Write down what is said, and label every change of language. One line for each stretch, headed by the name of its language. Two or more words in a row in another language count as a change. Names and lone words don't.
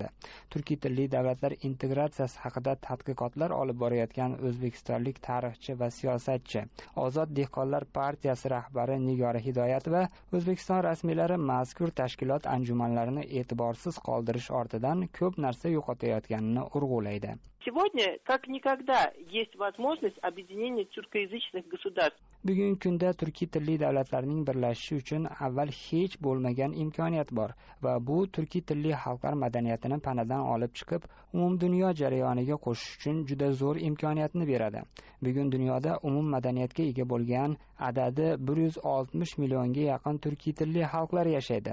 Uzbek: Turkiy tilli davlatlar integratsiyasi haqida tadqiqotlar olib borayotgan o'zbekistonlik tarixchi va siyosatchi Ozod dehqonlar partiyasi rahbari Nigora Hidoyatova O'zbekiston rasmiylari mazkur tashkilot anjumanlarini e'tiborsiz qoldirish ortidan ko'p narsa yo'qotayotganini urg'ulaydi.
Russian: Сегодня, как никогда, есть возможность объединения тюркоязычных государств.
Uzbek: Bugungi kunda turkiy tilli davlatlarning birlashishi uchun avval hech bo'lmagan imkoniyat bor va bu turkiy tilli xalqlar madaniyatini panadan olib chiqib, umumdunyo jarayoniga qo'shish uchun juda zo'r imkoniyatni beradi. Bugun dunyoda umum madaniyatga ega bo'lgan adadi 160 millionga yaqin turkiy tilli xalqlar yashaydi.